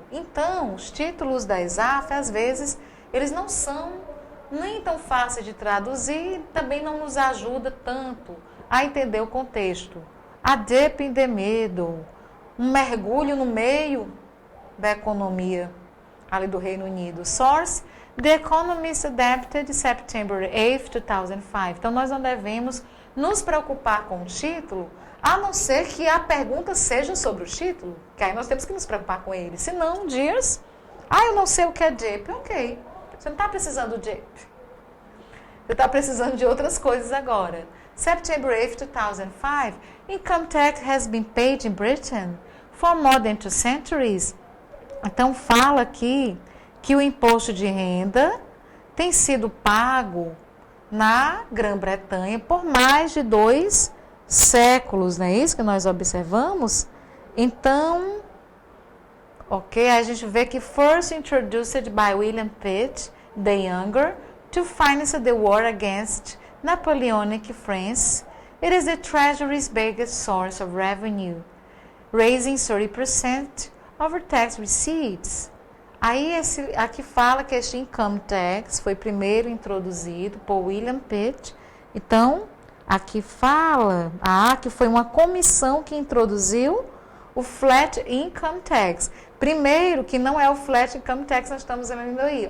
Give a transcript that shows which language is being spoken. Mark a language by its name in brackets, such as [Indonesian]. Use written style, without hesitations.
[Portuguese] Então, os títulos da ESAF, às vezes, eles não são nem tão fáceis de traduzir, também não nos ajuda tanto a entender o contexto. [English] A dip in the middle. [Portuguese] Um mergulho no meio da economia ali do Reino Unido. [English] Source, The Economist Adapted, September 8, 2005. [Portuguese] Então, nós não devemos nos preocupar com o título, a não ser que a pergunta seja sobre o título, que aí nós temos que nos preocupar com ele. Se não, dias, eu não sei o que é DIP. Ok, você não está precisando de DIP. Você está precisando de outras coisas agora. [English] September 8, 2005, income tax has been paid in Britain for more than 2 centuries. [Portuguese] Então, fala aqui que o imposto de renda tem sido pago na Grã-Bretanha por mais de 2 séculos, não é isso que nós observamos? Então, ok, a gente vê que [English] first introduced by William Pitt the Younger to finance the war against Napoleonic France, it is the Treasury's biggest source of revenue, raising 30% of tax receipts. [Portuguese] Aí aqui fala que este income tax foi primeiro introduzido por William Pitt. Então, Aqui fala, que foi uma comissão que introduziu o Flat Income Tax. Primeiro, que não é o Flat Income Tax, nós estamos vendo aí.